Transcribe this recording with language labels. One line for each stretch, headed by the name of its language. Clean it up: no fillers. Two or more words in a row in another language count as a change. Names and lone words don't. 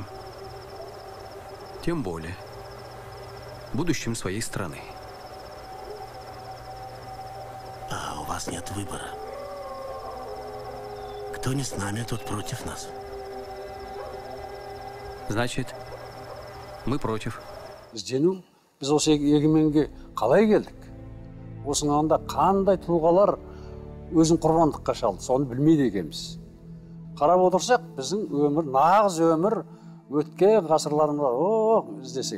Russian: Тем более будущим своей страны. А у вас нет выбора. Кто не с нами, тот против нас. Значит, мы против.
Kazakh: Іздену, біз осы егеменге қалай келдік? Осының анда қандай тұлғалар өзін құрбандыққа шалды, соны білмейді екенбіз. Қарап отырсақ, біздің өмір, нағыз өмір өткен ғасырларымызда іздесек.